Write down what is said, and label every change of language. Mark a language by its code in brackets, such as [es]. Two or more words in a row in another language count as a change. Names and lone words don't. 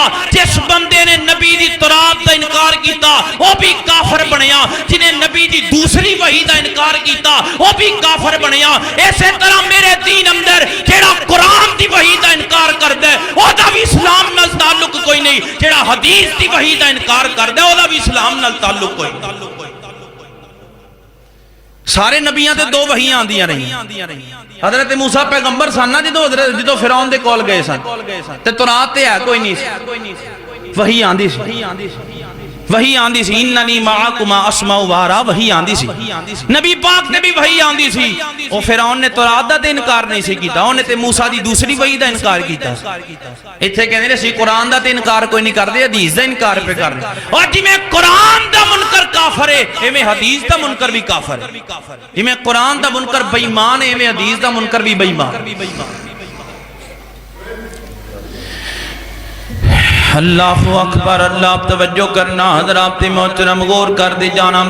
[pa] جس بندے نے نبی دی تورات دا انکار کیتا وہ بھی کافر بنیا، جنہیں نبی دی دوسری وحی دا انکار کیتا وہ بھی کافر بنیا۔ اسی طرح میرے دین اندر جیڑا قرآن دی وحی دا انکار کردے وہ دا بھی اسلام نال تعلق کوئی نہیں، جیڑا حدیث دی وحی دا انکار کردے وہ دا بھی اسلام نال تعلق کوئی نہیں۔ سارے نبیاں تے دو وحیاں آندیاں رہی، حضرت موسیٰ پیغمبر سن نا جدو فرعون دے کول گئے سن، تے تورات تے ہے کوئی نہیں سی، وحی آندی سی، وحی آندی سی، [ar] اننی معکما اسمع و ارا، [pa] وحی آندی سی۔ نبی پاک نے بھی وحی آندی سی، او فرعون نے تورات دا تے انکار نہیں سی کیتا، اونے تے موسیٰ دی دوسری وحی دا انکار کیتا۔ ایتھے کہندے نے سی قرآن دا تے انکار کوئی نہیں کردے، حدیث دا انکار پہ کرنے، اور جویں قرآن دا منکر کافر ہے ایویں حدیث دا منکر بھی کافر ہے، جویں قرآن دا منکر بے ایمان ہے ایویں حدیث دا منکر بھی بے ایمان۔ [ar] اللہ اکبر، [pa] اللہ توجہ کرنا، حضرات محترم غور کر دے جانم